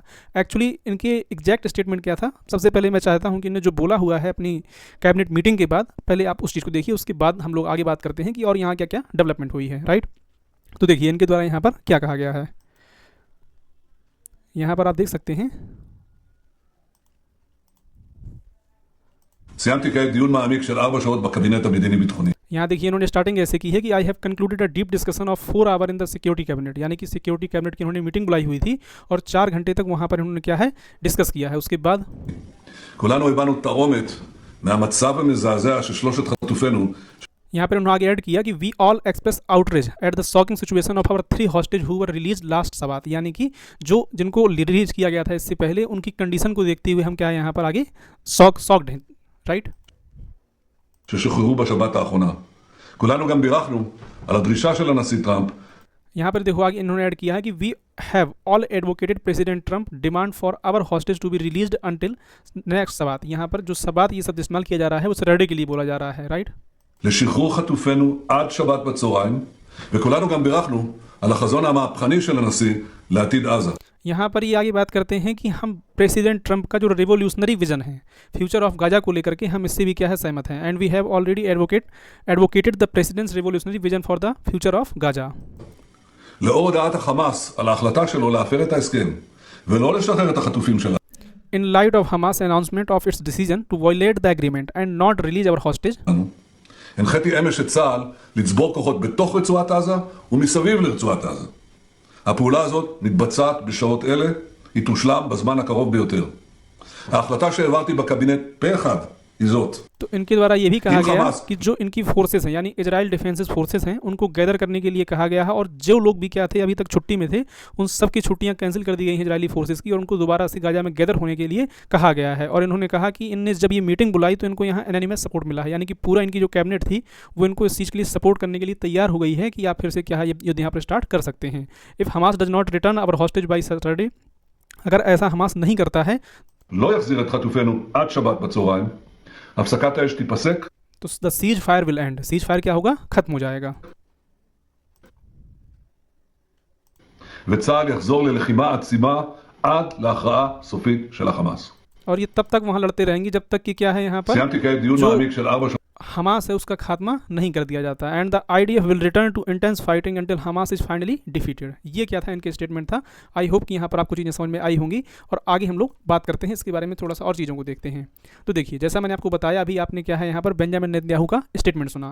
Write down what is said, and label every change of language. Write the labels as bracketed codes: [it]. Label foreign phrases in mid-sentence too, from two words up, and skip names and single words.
[hi] एक्चुअली इनके [en] exact statement [hi] क्या था, सबसे पहले मैं चाहता हूँ कि इन्हें जो बोला हुआ है अपनी [en] cabinet meeting [hi] के बाद, पहले आप उस चीज़ को देखिए, उसके बाद हम लोग आगे बात करते हैं कि और यहाँ क्या क्या डेवलपमेंट हुई है, राइट। तो देखिए इनके द्वारा यहाँ पर क्या कहा गया है, यहाँ पर आप देख सकते हैं। [he] סיימתי כעת דיון מעמיק של 4 שעות בקבינט המדיני-ביטחוני. [hi] यहाँ देखिए इन्होंने स्टार्टिंग ऐसे की है कि [en] I have concluded a deep discussion of 4 hour in the security cabinet, [hi] यानी कि [en] security cabinet [hi] की इन्होंने मीटिंग बुलाई हुई थी और 4 घंटे तक वहाँ पर इन्होंने क्या है डिस्कस किया है। उसके बाद [he] כולנו הבנו את העומק מהמצב המזעזע של שלושת חטופינו. [hi] यहाँ पर उन्होंने आगे ऐड किया कि [en] we all express outrage at the shocking situation of our 3 hostage who were release last Sabbath, [hi] यानी कि जो जिनको रिलीज किया गया था इससे पहले उनकी कंडीशन को देखते हुए हम क्या यहाँ पर आगे शॉक्ड हैं, राइट। [he] ששוחררו בשבת האחרונה. כולנו גם בירכנו על הדרישה של הנשיא טראמפ. [hi] यहाँ पर देखो आगे इन्होंने ऐड किया है कि [en] we have all advocated President Trump demand for our hostage to be released until next Sabbath. [hi] यहाँ पर जो सबात ये शब्द इस्तेमाल किया जा रहा है वो सैटरडे के लिए बोला जा रहा है, राइट। [he] לשחרור חטופינו עד שבת בצהריים, וכולנו גם בירכנו על החזון המהפכני של הנשיא לעתיד עזה. [hi] यहाँ पर ये आगे बात करते हैं कि हम प्रेसिडेंट ट्रंप का जो [en] revolutionary vision [hi] है [en] future of Gaza [hi] को लेकर के हम इससे भी क्या है सहमत हैं। [en] and we have already advocated the president's revolutionary vision for the future of Gaza. [he] לאור הודעת החמאס על ההחלטה שלו להפר את ההסכם ולא לשחרר את החטופים שלה. [en] In light of Hamas announcement of its decision to violate the agreement and not release our hostage, [he] הנחיתי אמש את צה"ל לצבור כוחות בתוך רצועת עזה ומסביב לרצועת עזה. הפעולה הזאת מתבצעת בשעות אלה, היא תושלם בזמן הקרוב ביותר. ההחלטה שהעברתי בקבינט פה אחד היא זאת. [hi] तो इनके द्वारा ये भी कहा गया कि जो इनकी फोर्सेस हैं यानी [en] Israel defences forces [hi] हैं उनको गैदर करने के लिए कहा गया है और जो लोग भी क्या थे अभी तक छुट्टी में थे उन सब की छुट्टियां कैंसिल कर दी गई हैं [en] Israeli forces [hi] की और उनको दोबारा से गाजा में गैदर होने के लिए कहा गया है। और इन्होंने कहा कि इनने जब ये मीटिंग बुलाई तो इनको यहाँ [en] anonymous support [hi] मिला है, यानी कि पूरा इनकी जो कैबिनेट थी वो इनको इस चीज़ के लिए सपोर्ट करने के लिए तैयार हो गई है कि आप फिर से क्या है युद्ध यहाँ पर स्टार्ट कर सकते हैं। [en] if Hamas does not return our hostage by Saturday, [hi] अगर ऐसा हमास नहीं करता है [he] לא יחזיר את חטופינו עד שבת בצהריים, הפסקת האש תיפסק. [en] तो the cease fire will end, cease fire [hi] क्या होगा? खत्म हो जाएगा। [he] וצה"ל יחזור ללחימה עצימה עד להכרעה סופית של החמאס. [hi] और ये तब तक वहाँ लड़ते रहेंगी जब तक कि क्या है यहाँ पर [he] סיימתי כעת דיון מעמיק של 4 שעות. [hi] हमास है उसका खात्मा नहीं कर दिया जाता। [en] and the IDF will return to intense fighting until Hamas is finally defeated. [hi] ये क्या था इनके स्टेटमेंट था। [en] I hope [hi] कि यहाँ पर आपको चीज़ें समझ में आई होंगी और आगे हम लोग बात करते हैं इसके बारे में, थोड़ा सा और चीज़ों को देखते हैं। तो देखिए जैसा मैंने आपको बताया अभी आपने क्या है यहाँ पर बेंजामिन नेतन्याहू का स्टेटमेंट सुना।